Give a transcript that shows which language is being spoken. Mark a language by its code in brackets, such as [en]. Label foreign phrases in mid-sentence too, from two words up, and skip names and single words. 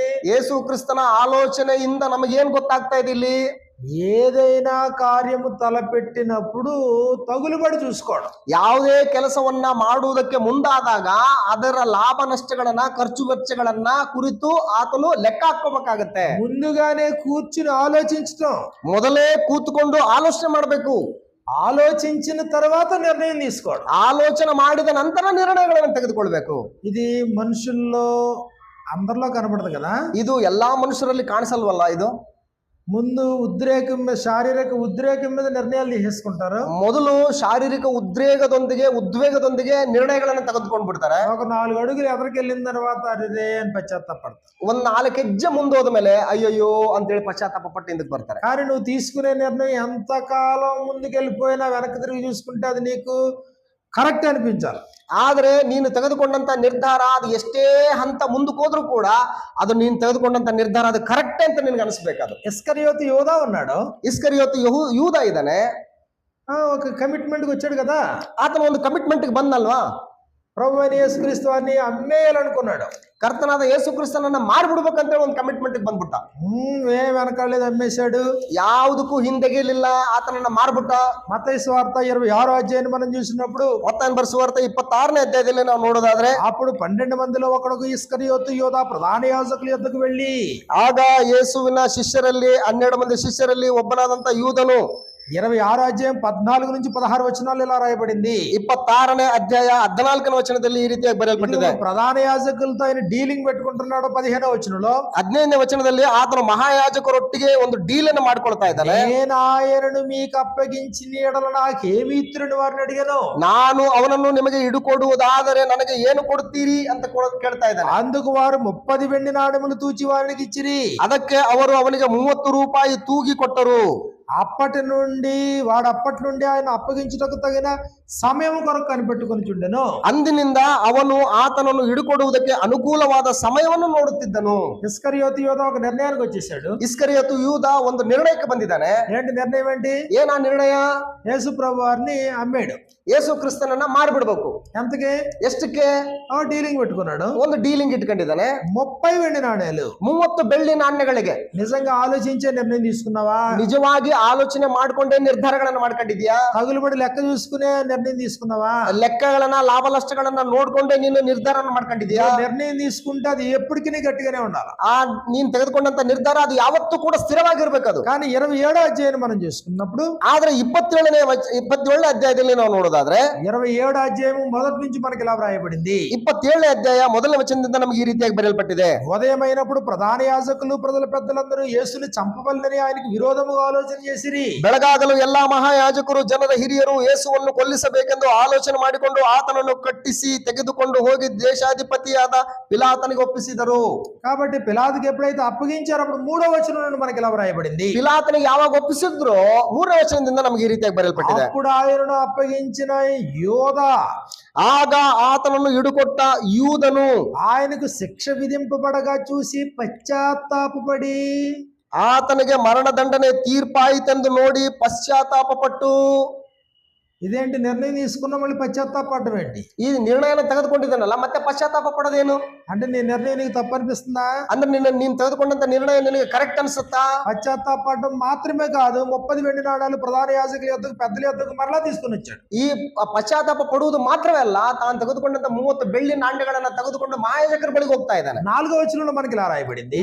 [kn] ಯೇಸು ಕ್ರಿಸ್ತನ ಆಲೋಚನೆಯಿಂದ ನಮಗೇನ್ ಗೊತ್ತಾಗ್ತಾ ಇದೆ? ಇಲ್ಲಿ [te] ఏదైనా కార్యము తలపెట్టినప్పుడు తగులుబడి చూసుకోవడం. [kn] ಯಾವುದೇ ಕೆಲಸವನ್ನ ಮಾಡುವುದಕ್ಕೆ ಮುಂದಾದಾಗ ಅದರ ಲಾಭ ನಷ್ಟಗಳನ್ನ ಖರ್ಚು ವೆಚ್ಚಗಳನ್ನ ಕುರಿತು ಆತನು ಲೆಕ್ಕ ಹಾಕೋಬೇಕಾಗತ್ತೆ. [te] ముందుగానే కూర్చుని ఆలోచించడం. [kn] ಮೊದಲೇ ಕೂತ್ಕೊಂಡು ಆಲೋಚನೆ ಮಾಡಬೇಕು. [te] ఆలోచించిన తర్వాత నిర్ణయం తీసుకోవడం. [kn] ಆಲೋಚನೆ ಮಾಡಿದ ನಂತರ ನಿರ್ಣಯಗಳನ್ನು ತೆಗೆದುಕೊಳ್ಬೇಕು. [te] ఇది మనుషుల్లో అందరిలో కనబడదు కదా. [kn] ಇದು ಎಲ್ಲಾ ಮನುಷ್ಯರಲ್ಲಿ ಕಾಣಿಸಲ್ವಲ್ಲ. ಇದು [te] ముందు ఉద్రేకం మీద, శారీరక ఉద్రేకం మీద ನಿರ್ಣయాలు తీసేసుకుంటారు. [kn] ಮೊದಲು ಶಾರೀರಿಕ ಉದ್ವೇಗದೊಂದಿಗೆ ನಿರ್ಣಯಗಳನ್ನು ತೆಗೆದುಕೊಂಡು ಬಿಡ್ತಾರೆ. [te] ఒక 4 అడుగులు ఎదరికెళ్ళిన తర్వాత అదే అని పశ్చాత్తాపడతారు. [kn] ಒಂದ್ 4 ಹೆಜ್ಜೆ ಮುಂದೋದ ಮೇಲೆ ಅಯ್ಯಯ್ಯೋ ಅಂತೇಳಿ ಪಶ್ಚಾತ್ತಾಪ ಪಟ್ಟು ಹಿಂದಕ್ಕೆ ಬರ್ತಾರೆ. [te] కానీ నువ్వు తీసుకునే నిర్ణయం ఎంతకాలం ముందుకెళ్ళిపోయినా వెనక్కి తిరిగి చూసుకుంటే అది నీకు ಕರೆಕ್ಟ್ ಅನಿಪಿಂಚಾలి. [kn] ಆದ್ರೆ ನೀನು ತೆಗೆದುಕೊಂಡಂತ ನಿರ್ಧಾರ ಅದು ಎಷ್ಟೇ ಹಂತ ಮುಂದಕ್ಕೆ ಹೋದ್ರೂ ಕೂಡ ಅದು ನೀನು ತೆಗೆದುಕೊಂಡಂತ ನಿರ್ಧಾರ ಅದು ಕರೆಕ್ಟ್ ಅಂತ ನಿನ್ಗೆ ಅನಿಸ್ಬೇಕಾದ್ರು. [te] ఇస్కరియోతు యోధా ఉన్నాడు. [kn] ಇಸ್ಕರಿಯೋತು ಯೂದ ಇದ್ದಾನೆ. [te] ఒక కమిట్మెంట్కి వచ్చాడు కదా. [kn] ಆತನ ಒಂದು ಕಮಿಟ್ಮೆಂಟ್ಗೆ ಬಂದಲ್ವಾ. [te] ప్రభు అయిన యేసుక్రీస్తు వారిని అమ్మేయాలనుకున్నాడు. [kn] ಕರ್ತನಾದ ಯೇಸು ಕ್ರಿಸ್ತನನ್ನ ಮಾರ್ಬಿಡ್ಬೇಕಂತ ಒಂದು ಕಮಿಟ್ಮೆಂಟ್ ಬಂದ್ಬಿಟ್ಟ. [te] ఏం వెనకాలేదు, అమ్మేశాడు. [kn] ಯಾವುದಕ್ಕೂ ಹಿಂದೆಗೆಲಿಲ್ಲ, ಆತನನ್ನ ಮಾರ್ಬಿಟ್ಟ. [te] మత్తయి సువార్త 26వ అధ్యాయాన్ని మనం చూసినప్పుడు, [kn] ಮತ್ತಾಯನ ಬರೆಸುವಾರ್ತ 26ನೇ ಅಧ್ಯಾಯದಲ್ಲಿ ನಾವು ನೋಡೋದಾದ್ರೆ, [te] అప్పుడు 12 మందిలో ఒకడుకు ఇస్కరియోతు యోధా ప్రధాన యాజకుల యొద్దకు వెళ్ళి, [kn] ಆಗ ಯೇಸುವಿನ ಶಿಷ್ಯರಲ್ಲಿ 12 ಮಂದಿ ಶಿಷ್ಯರಲ್ಲಿ ಒಬ್ಬನಾದಂತ ಯೂದನು [te] 26వ అధ్యాయం 14 నుంచి 16 వచనాలు ఇలా రాయబడింది. [kn] 26ನೇ ಅಧ್ಯಾಯ 14ನೇ ವಚನದಲ್ಲಿ ಈ ರೀತಿಯಾಗಿ ಬರೆಯಲ್ಪಟ್ಟಿದೆ. [te] ప్రధాన యాజకులతో ఆయన డీలింగ్ పెట్టుకుంటున్నాడు. 15వ వచనంలో [kn] 15ನೇ ವಚನದಲ್ಲಿ ಆತನು ಮಹಾಯಾಜಕರೊಟ್ಟಿಗೆ ಒಂದು ಡೀಲ್ ಅನ್ನು ಮಾಡ್ಕೊಳ್ತಾ ಇದ್ದಾನೆ. [te] నేను ఆయనను మీకు అప్పగించిన ఎడల నాకేమి ఇత్తురని వారిని అడిగాను. [kn] ನಾನು ಅವನನ್ನು ನಿಮಗೆ ಹಿಡುಕೊಡುವುದಾದರೆ ನನಗೆ ಏನು ಕೊಡುತ್ತೀರಿ ಅಂತ ಕೇಳ್ತಾ ಇದ್ದಾನೆ. [te] అందుకు వారు 30 వెండి నాణెములు తూచి వారికి ఇచ్చిరి. [kn] ಅದಕ್ಕೆ ಅವರು ಅವನಿಗೆ 30 ರೂಪಾಯಿ ತೂಗಿ ಕೊಟ್ಟರು. [te] అప్పటి నుండి ఆయన అప్పగించుటకు తగిన సమయం కొరకు కనిపెట్టుకొని చుండెను. [kn] ಅಂದಿನಿಂದ ಅವನು ಆತನನ್ನು ಹಿಡುಕೊಡುವುದಕ್ಕೆ ಅನುಕೂಲವಾದ ಸಮಯವನ್ನು ನೋಡುತ್ತಿದ್ದನು. [te] ఇస్కరియోతు యోధ ఒక నిర్ణయానికి వచ్చేసాడు. [kn] ಇಸ್ಕರಿಯೋತು ಯೂದ ಒಂದು ನಿರ್ಣಯಕ್ಕೆ ಬಂದಿದ್ದಾನೆ. [te] ఏంటి నిర్ణయం? ఏంటి? [kn] ಏನಾ ನಿರ್ಣಯ? [te] యేసు ప్రభు వారిని అమ్మాడు. [kn] ಯೇಸು ಕ್ರಿಸ್ತನನ್ನ ಮಾರಿಬಿಡ್ಬೇಕು. [te] ఎంతకి? [kn] ಎಷ್ಟಕ್ಕೆ? [te] డీలింగ్ పెట్టుకున్నాడు. [kn] ಒಂದು ಡೀಲಿಂಗ್ ಇಟ್ಕೊಂಡಿದ್ದಾನೆ. [te] 30 వెండి నాణేలు, [kn] 30 ಬೆಳ್ಳಿ ನಾಣ್ಯಗಳಿಗೆ. [te] నిజంగా ఆలోచించే నిర్ణయం తీసుకున్నావా? [kn] ನಿಜವಾಗಿ ಆಲೋಚನೆ ಮಾಡ್ಕೊಂಡೇ ನಿರ್ಧಾರಗಳನ್ನ ಮಾಡ್ಕೊಂಡಿದ್ಯಾ? [te] తగులుబడి లెక్క చూసుకునే నిర్ణయం తీసుకున్నావా? [kn] ಲೆಕ್ಕಗಳನ್ನ, ಲಾಭ ನಷ್ಟಗಳನ್ನ ನೋಡ್ಕೊಂಡೇ ನೀನು ನಿರ್ಧಾರ ಮಾಡ್ಕೊಂಡಿದ್ಯಾ? [te] నిర్ణయం తీసుకుంటే అది ఎప్పటికీ గట్టిగానే ఉండాలి. [kn] ನೀನ್ ತೆಗೆದುಕೊಂಡಂತ ನಿರ್ಧಾರ ಅದು ಯಾವತ್ತೂ ಕೂಡ ಸ್ಥಿರವಾಗಿರ್ಬೇಕು. ಅದು [te] కానీ 27వ అధ్యాయం మనం చూసుకున్నప్పుడు, [kn] ಆದ್ರೆ 27ನೇ ಅಧ್ಯಾಯದಲ್ಲಿ ನಾವು ನೋಡೋದಾದ್ರೆ, [te] 27వ అధ్యాయం మొదటి నుంచి మనకి ఇలా వ్రాయబడింది. [kn] 27ನೇ ಅಧ್ಯಾಯ ಮೊದಲನೇ ವಚನದಿಂದ ನಮಗೆ ಈ ರೀತಿಯಾಗಿ ಬರೆಯಲ್ಪಟ್ಟಿದೆ. [te] ఉదయమైనప్పుడు ప్రధాన యాజకులు ప్రజల పెద్దలందరూ యేసుని చంపవలెనని ఆయనకు విరోధముగా ఆలోచన చేసిరి. [kn] ಬೆಳಗಾಗಲು ಎಲ್ಲಾ ಮಹಾಯಾಜಕರು, ಜನರ ಹಿರಿಯರು ಯೇಸುವನ್ನು ಕೊಲ್ಲಿಸಬೇಕೆಂದು ಆಲೋಚನೆ ಮಾಡಿಕೊಂಡು ಆತನನ್ನು ಕಟ್ಟಿಸಿ ತೆಗೆದುಕೊಂಡು ಹೋಗಿ ದೇಶಾಧಿಪತಿಯಾದ ಪಿಲಾತನಿಗೆ ಒಪ್ಪಿಸಿದರು. [te] కాబట్టి పిలాతుకి ఎప్పుడైతే అప్పగించారో అప్పుడు 3వ వచనం నుండి మనకి ఇలా వ్రాయబడింది. [kn] ಪಿಲಾತನಿಗೆ ಯಾವಾಗ ಒಪ್ಪಿಸಿದ್ರು 3ನೇ ವಚನದಿಂದ ನಮಗೆ ಈ ರೀತಿಯಾಗಿ ಬರೆಯಲ್ಪಟ್ಟಿದೆ. [te] అప్పుడు ఆయనను అప్పగించిన యోధ, [kn] ಆಗ ಆತನನ್ನು ಹಿಡುಕೊಟ್ಟ ಯೂದನು [te] ఆయనకు శిక్ష విధింపబడగా చూసి పశ్చాత్తాపపడి, [kn] ಆತನಿಗೆ ಮರಣದಂಡನೆ ತೀರ್ಪಾಯಿತೆಂದು ನೋಡಿ ಪಶ್ಚಾತ್ತಾಪಪಟ್ಟು. [te] ఇదేంటి నిర్ణయం తీసుకున్నా మళ్ళీ పశ్చాత్తాపడడం ఏంటి? [kn] ಈ ನಿರ್ಣಯನ ತೆಗೆದುಕೊಂಡಿದ್ದಾನಲ್ಲ, ಮತ್ತೆ ಪಶ್ಚಾತ್ತಾಪ ಪಡೋದೇನು? [te] అంటే నీ నిర్ణయం నీకు తప్పు అనిపిస్తుందా? [kn] ಅಂದ್ರೆ ನೀನು ತೆಗೆದುಕೊಂಡಂತ ನಿರ್ಣಯ ನಿನಗೆ ಕರೆಕ್ಟ್ ಅನ್ಸುತ್ತಾ? [te] పశ్చాత్తాపడడం మాత్రమే కాదు, 30 వెండి నాణాలు ప్రధాన యాజకుల యొద్దకు, పెద్దల యొద్దకు మరలా తీసుకుని వచ్చాడు. [kn] ಈ ಪಶ್ಚಾತ್ತಾಪ ಪಡುವುದು ಮಾತ್ರವೇ ಅಲ್ಲ, ತಾನು ತೆಗೆದುಕೊಂಡಂತ 30 ಬೆಳ್ಳಿ ನಾಣ್ಯಗಳನ್ನ ತೆಗೆದುಕೊಂಡು ಮಹಾಯಾಜಕರ ಬಳಿಗೆ ಹೋಗ್ತಾ ಇದ್ದಾನೆ. [te] 4వ వచనంలో మనకి ఇలా రాయబడింది.